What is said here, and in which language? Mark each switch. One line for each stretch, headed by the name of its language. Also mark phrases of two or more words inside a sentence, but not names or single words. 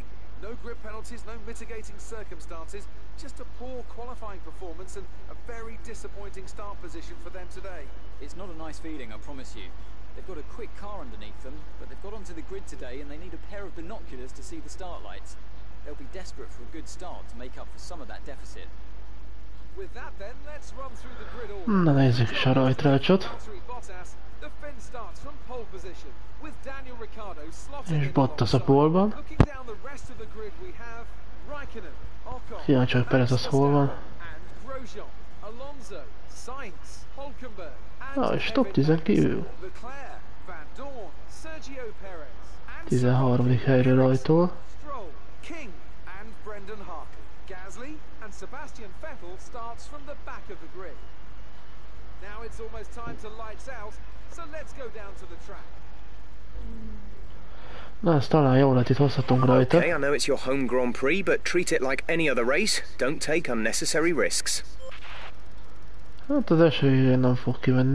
English: No grip penalties, no mitigating circumstances, just a poor qualifying performance and a very disappointing start position for them today. It's not a nice feeling, I promise you. They've got a quick car underneath them, but they've got onto the grid today and they need a pair of binoculars to see the start lights. They'll be desperate for a good start to make up for some of that deficit. With that then, let's run through the grid order.
Hungarian: Na nézzük is a rajtrácsot.
English: The Finn starts from pole position with Daniel Ricciardo slotting
Hungarian: És Bottas a pólban.
English: Looking down the rest of the grid we have Raikkonen, Ocon,
Hungarian: Kíváncsi, hogy Perez az hol van.
English: and Grosjean, Alonso, Sainz, Hulkenberg,
Hungarian: És top 10 kívül. 13. helyre rajtol.
English: King and Brendan Hartley. Gasly and Sebastian Vettel starts from the back of the grid. Now it's almost time to lights out, so let's go down to the track.
Hungarian: Na, ezt talán jól lett, itt hozhatunk rajta.
English: Okay, I know it's your home Grand Prix, but treat it like any other race. Don't take unnecessary risks.
Hungarian: Hát az eső nem fog kivenni.